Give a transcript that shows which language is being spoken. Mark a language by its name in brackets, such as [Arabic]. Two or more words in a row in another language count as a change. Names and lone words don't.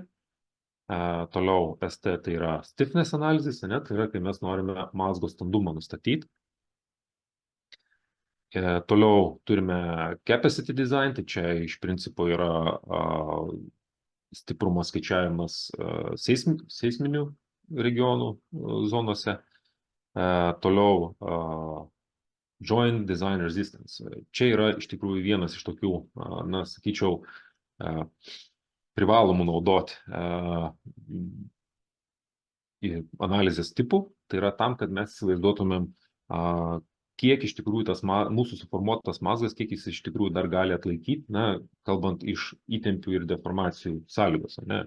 [Lithuanian] Toliau ST tai yra stiffness analizės, tai yra, kai mes norime mazgo standumą nustatyti. Toliau turime [English] capacity design, [Lithuanian] tai čia iš principo yra stiprumo skaičiavimas seisminių regionų zonose. [English] Toliau joint design resistance. [Lithuanian] Čia yra iš tikrųjų vienas iš tokių, sakyčiau, privalomų naudoti analizės tipų. Tai yra tam, kad mes įsivaizduotumėm, kiek iš tikrųjų tas mūsų suformuotas mazgas, kiek jis iš tikrųjų dar gali atlaikyti, kalbant iš įtempių ir deformacijų sąlygos.